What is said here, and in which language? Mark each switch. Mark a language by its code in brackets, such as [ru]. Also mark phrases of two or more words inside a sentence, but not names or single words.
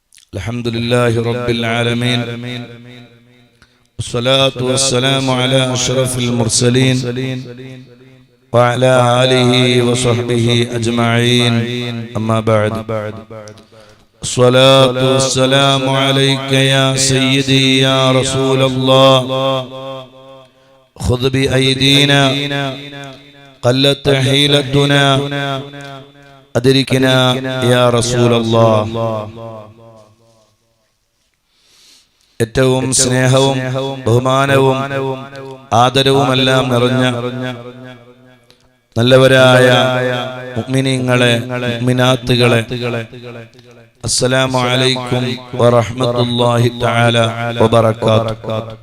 [ar] الحمد لله رب العالمين والصلاة والسلام على أشرف المرسلين وعلى آله وصحبه أجمعين أما بعد الصلاة والسلام عليك يا سيدي يا رسول الله خذ بأيدينا قلت حيلتنا أدركنا يا رسول الله. [ml] ഏറ്റവും സ്നേഹവും ബഹുമാനവും ആദരവുമെല്ലാം നിറഞ്ഞ നല്ലവരായ മുഅ്മിനീങ്ങളെ മുഅ്മിനാത്തുകളെ, [ar] السلام عليكم ورحمة الله تعالى وبركاته.